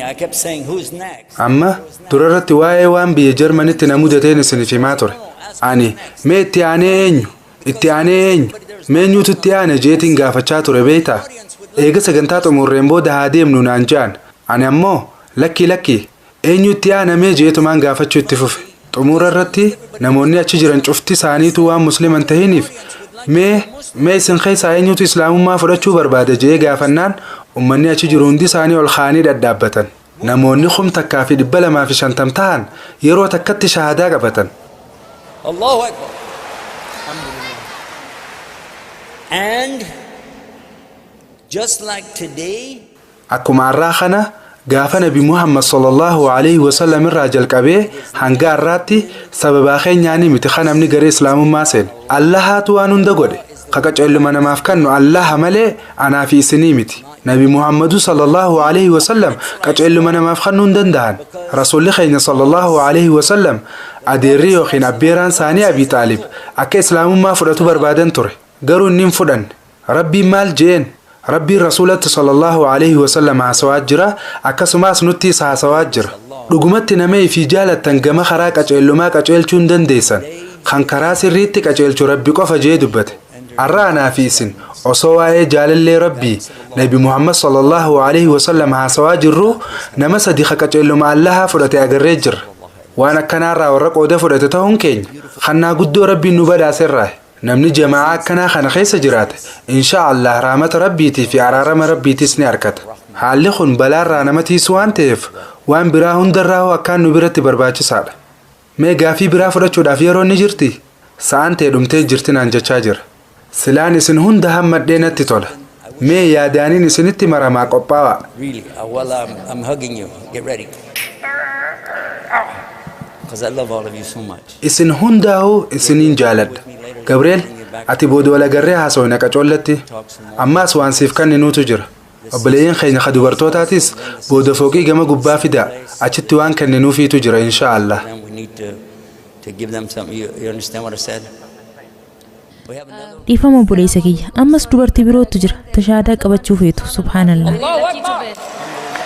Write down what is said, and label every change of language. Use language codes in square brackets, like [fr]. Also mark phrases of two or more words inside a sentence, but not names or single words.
[en] I kept saying, who's next? [om] Amma durarratti waa'ee waan biyya Jarmanitti na mudateen isiniif himaa ture. Ani mee itti aanee eenyu? Itti aanee eenyu? Meenyuutu itti aane jeetiin gaafachaa ture beektaa? Eega sagantaa xumurreen booda haa deemnu naan jaan. Ani ammoo lakki eenyu itti aanamee jeetumaan gaafachuu itti fufe. Xumura irratti namoonni achi jiran cufti isaaniitu waan musliman tahiniif mee isin keessaa eenyutu islaamummaa fudhachuu barbaada jee gaafannaan ummanni achi jiru hundi isaanii ol kaanii dhadhaabbatan. Namoonni 250 ta'an yeroo takkatti shahaadaa qabatan. [ar] الله أكبر. [en] And just like today, [om] akkuma arraa kana gaafa nabi Muhammad [ar] صلى الله عليه وسلم [om] irraa jalqabee hanga arraatti sababa keenyaanii miti kan namni gara islaamummaa seene Allahaatu waan hunda godhe qaqaceelluma namaaf kannu Allah malee anaa fi isinii miti nabi Muhammad [ar] صلى الله عليه وسلم [om] qaceelluma namaaf kannu hin danda'an rasuulli keenya [ar] صلى الله عليه وسلم [om] adeerri yookiin abbeeraan isaanii Abi Taalib akka islaamummaa fudhatu barbaadan ture garuu inni hin fudhanne rabbiin maal jeen rabbiin rasuulatti sallallahu alaihi wasallam haasawaa jira akkasumas nutti haasawaa jira dhugumatti nama fi jaalattan gama karaa qaceellumaa qaceelchuu hin dandeessan kan karaa sirriitti qaceelchu rabbi qofa jee dubbate arraanaa fi isin osoo waa'ee jaalallee rabbii nabi Muhammad [ar] صلى الله عليه وسلم [om] haasawaa jirru nama sadi qaceelluma Allaha fudhate agarree jirra waan akkanaarraa warra qooda fudhate ta'uun keenya kannaa guddoo rabbiin nu badhaaserraa namni jamaa akkanaa kana keessa jiraate [ar] إن شاء الله [om] rahmata rabbiitii fi araarama rabbiitis ni argata haalli kun balaarraa nama tiisu waan ta'eef waan biraa hundarraa akkaan nu biratti barbaachisaadha mee gaafii biraa fudhachuudhaaf yeroo ni jirti sa'aan ta'e dhumtee jirti naan jechaa jira silaan isin hunda hammadhee natti tola mee yaadaaniin isinitti maramaa qophaa'aa [en] Really, well, I'm hugging you. Get ready. Because I love all of you so much. [om] isin hundaa'uu isiniin jaaladha Gabriel ati booda wal agarree haasawina qacoollatti ammaas waan siif kenninuutu jira obboleeyyan keenya ka dubartootaatis booda fooqii gama gubbaa fidaa achitti waan kenninuufiitu jira [ar] إن شاء الله [en] And we need to give them something. You understand what I said? We have another. [om] dhiifama obboleessa kiyya ammas dubartii birootu jira tashaadaa qabachuu feetu subhaanallah [ar] الله أكبر.